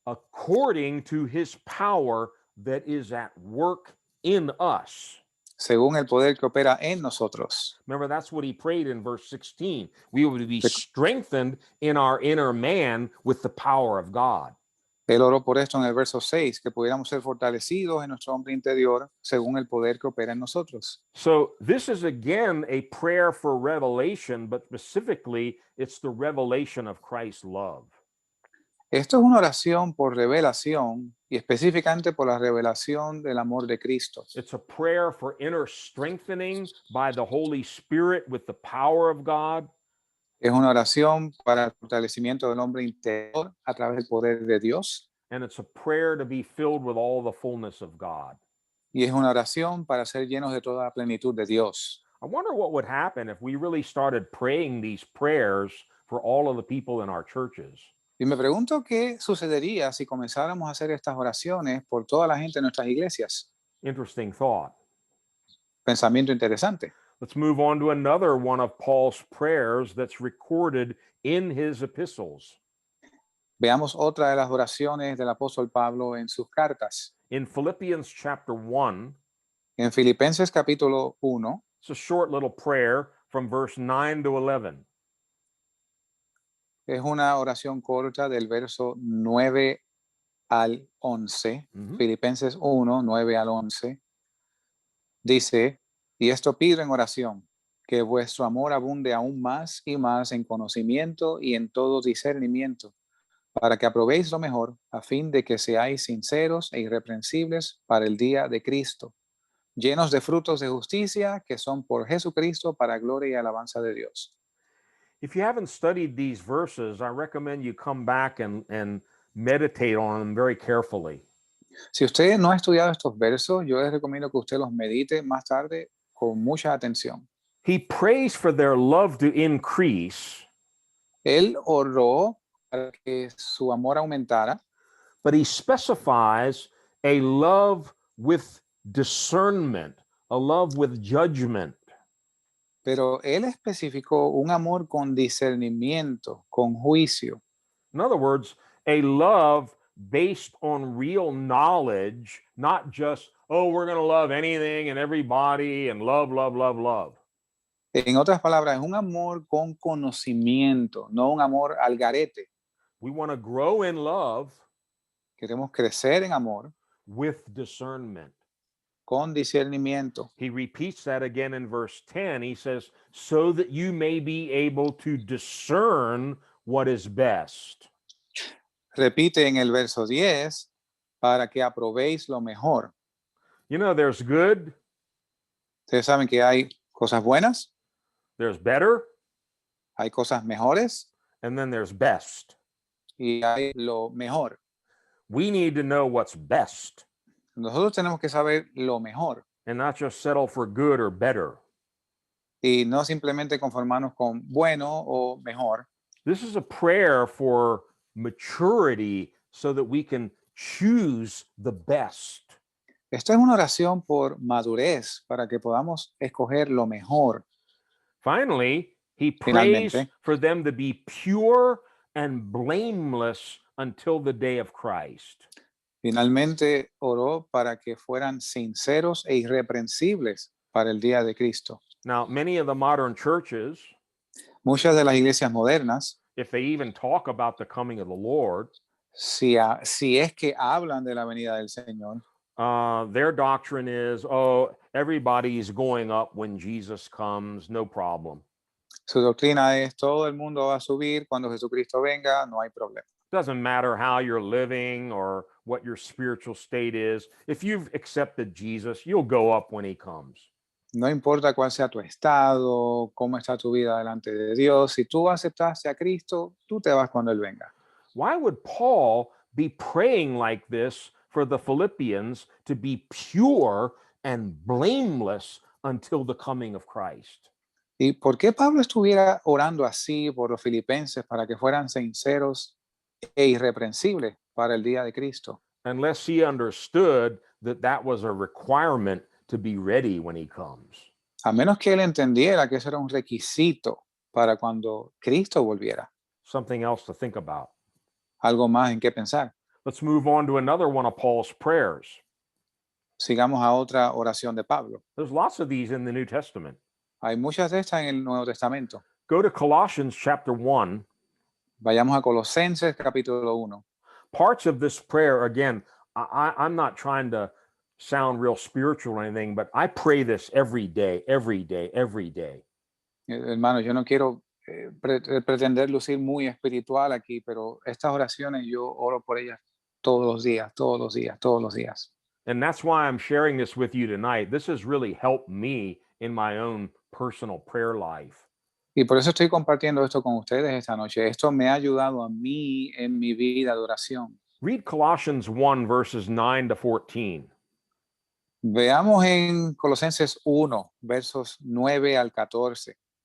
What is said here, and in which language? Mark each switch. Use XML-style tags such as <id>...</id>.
<en>According to his power that is at work in us.</en> <es>según el poder que opera en nosotros.</es> <en>Remember, that's what he prayed in verse 16. We would be strengthened in our inner man with the power of God.</en> <es>Él oró por esto en el verso 6, que pudiéramos ser fortalecidos en nuestro hombre interior según el poder que opera en nosotros.</es> <en>So this is again a prayer for revelation, but specifically it's the revelation of Christ's love.</en> <es>Esto es una oración por revelación y específicamente por la revelación del amor de Cristo.</es> <en>It's a prayer for inner strengthening by the Holy Spirit with the power of God.</en> <es>Es una oración para el fortalecimiento del hombre interior a través del poder de Dios.</es> <en>And it's a prayer to be filled with all the fullness of God.</en> <es>Y es una oración para ser llenos de toda la plenitud de Dios.</es> <en>I wonder what would happen if we really started praying these prayers for all of the people in our churches.</en> <es>Y me pregunto qué sucedería si comenzáramos a hacer estas oraciones por toda la gente en nuestras iglesias.</es> <en>Interesting thought.</en> <es>Pensamiento interesante.</es> <en>Let's move on to another one of Paul's prayers that's recorded in his epistles.</en> <es>Veamos otra de las oraciones del apóstol Pablo en sus cartas.</es> <en>In Philippians chapter 1,</en> <es>En Filipenses capítulo 1,</es> <en>it's a short little prayer from verse 9 to 11.</en> <es>es una oración corta del verso 9 al 11. Filipenses 1, 9 al 11. Dice, y esto pido en oración, que vuestro amor abunde aún más y más en conocimiento y en todo discernimiento, para que aprobéis lo mejor, a fin de que seáis sinceros e irreprensibles para el día de Cristo, llenos de frutos de justicia que son por Jesucristo para gloria y alabanza de Dios.</es> <en>If you haven't studied these verses, I recommend you come back and meditate on them very carefully.</en> <es>Si usted no ha estudiado estos versos, yo les recomiendo que usted los medite más tarde con mucha atención.</es> <en>He prays for their love to increase,</en> <es>Él oró para que su amor aumentara,</es> <en>but he specifies a love with discernment, a love with judgment.</en> <es>pero él especificó un amor con discernimiento, con juicio.</es> <en>In other words, a love based on real knowledge, not just, oh, we're going to love anything and everybody and love, love, love, love.</en> <es>En otras palabras, es un amor con conocimiento, no un amor al garete.</es> <en>We want to grow in love</en> <es>Queremos crecer en amor</es> <en>with discernment.</en> <es>con discernimiento.</es> <en>He repeats that again in verse 10. He says, so that you may be able to discern what is best.</en> <es>Repite en el verso 10, para que aprobéis lo mejor.</es> <en>You know, there's good,</en> <es>Ustedes saben que hay cosas buenas,</es> <en>there's better,</en> <es>hay cosas mejores</es> <en>and then there's best.</en> <es>y hay lo mejor.</es> <en>We need to know what's best</en> <es>Nosotros tenemos que saber lo mejor</es> <en>and not just settle for good or better.</en> <es>y no simplemente conformarnos con bueno o mejor.</es> <en>This is a prayer for maturity so that we can choose the best.</en> <es>Esto es una oración por madurez para que podamos escoger lo mejor.</es> <en>Finally, he prays</en> <es>Finalmente.</es> <en>for them to be pure and blameless until the day of Christ.</en> <es>Finalmente oró para que fueran sinceros e irreprensibles para el día de Cristo.</es> <en>Now, many of the modern churches,</en> <es>Muchas de las iglesias modernas,</es> <en>if they even talk about the coming of the Lord,</en> <es>si es que hablan de la venida del Señor,</es> <en>their doctrine is, oh, everybody's going up when Jesus comes, no problem.</en> <es>su doctrina es todo el mundo va a subir cuando Jesucristo venga, no hay problema.</es> <en>Doesn't matter how you're living or what your spiritual state is. If you've accepted Jesus, you'll go up when he comes.</en> <es>No importa cuál sea tu estado, cómo está tu vida delante de Dios, si tú aceptaste a Cristo, tú te vas cuando Él venga.</es> <en>Why would Paul be praying like this for the Philippians to be pure and blameless until the coming of Christ?</en> <es>¿Y por qué Pablo estuviera orando así por los filipenses para que fueran sinceros e irreprensibles para el día de Cristo?</es> <en>Unless he understood that that was a requirement to be ready when he comes.</en> <es>A menos que él entendiera que eso era un requisito para cuando Cristo volviera.</es> <en>Something else to think about.</en> <es>Algo más en qué pensar.</es> <en>Let's move on to another one of Paul's prayers.</en> <es>Sigamos a otra oración de Pablo.</es> <en>There's lots of these in the New Testament.</en> <es>Hay muchas de estas en el Nuevo Testamento.</es> <en>Go to Colossians chapter 1.</en> <es>Vayamos a Colosenses capítulo 1.</es> <en>Parts of this prayer, again, I'm not trying to sound real spiritual or anything, but I pray this every day, every day, every day.</en> <es>Hermano, yo no quiero pretender lucir muy espiritual aquí, pero estas oraciones yo oro por ellas todos los días, todos los días, todos los días.</es> <en>And that's why I'm sharing this with you tonight. This has really helped me in my own personal prayer life.</en> <es>Y por eso estoy compartiendo esto con ustedes esta noche. Esto me ha ayudado a mí en mi vida de oración.</es> <en>Read Colossians 1, verses 9 to 14.</en> <es>Veamos en Colosenses 1, versos 9 al 14.</es>